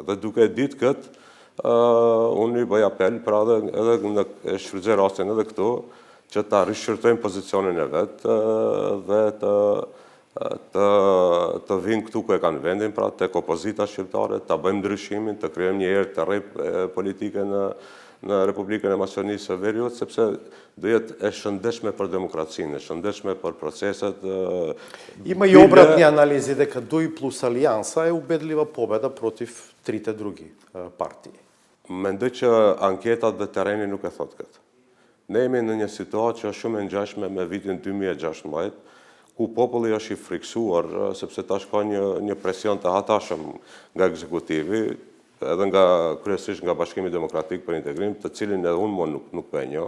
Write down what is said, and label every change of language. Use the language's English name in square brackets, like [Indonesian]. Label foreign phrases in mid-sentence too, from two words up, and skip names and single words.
[Albanian] Dhe duke ditë këtë, unë i bëj apel, pra edhe shfrytëzoj rastin edhe këtu, që ta rishqyrtojmë pozicionin e vetë dhe të vinë këtu ku e kanë vendin, pra tek opozita shqiptare, ta bëjmë ndryshimin, të krijojmë një erë të re politike në Republikën e Maqedonisë së Veriut, sepse do jetë e shëndetshme për demokracinë, e shëndetshme për proceset. [Macedonian] Има и обратни анализи дека ДОИ плюс Алијанса е убедлива победа против трите други партии. [Albanian] Mendoj që anketat dhe tereni nuk e thotë këtë. Ne jemi në një situatë që është shumë e ngjashme me vitin 2016, ku populli është i friksuar, sepse tash ka një presion të hatashëm nga ekzekutivi, edhe kryesisht nga Bashkimi Demokratik për Integrim, të cilin edhe unë nuk po e njoh.